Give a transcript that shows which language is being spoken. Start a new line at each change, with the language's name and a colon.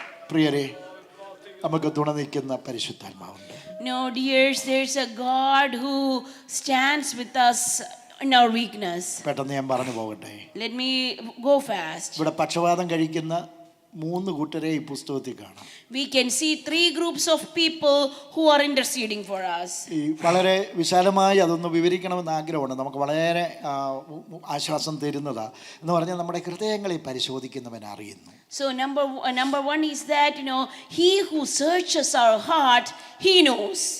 Malayalam: പ്രിയരെ, നമുക്ക് തുണ നിൽക്കുന്ന പരിശുദ്ധാത്മാവുണ്ട്.
English: No, dears, there's a God who stands with us in our weakness.
Malayalam: പെട്ടെന്ന് ഞാൻ പറഞ്ഞു പോകട്ടെ.
English: Let me go fast.
Malayalam: ഇവിടെ പക്ഷപാതം കഴിക്കുന്ന 3 കൂട്ടരെ ഈ പുസ്തകത്തിൽ കാണാം.
English: We can see 3 groups of people who are interceding for us.
Malayalam: ഈ വളരെ വിശാലമായി അതൊന്ന് വിവരിക്കണമെന്ന് ആഗ്രഹമുണ്ട്. നമുക്ക് വളരെ ആശ്വാസം തരുന്നതാ എന്ന് പറഞ്ഞാൽ നമ്മുടെ ഹൃദയങ്ങളെ പരിശോധിക്കുന്നവൻ അറിയുന്നു.
English: So number one is that, he who searches our heart, he knows.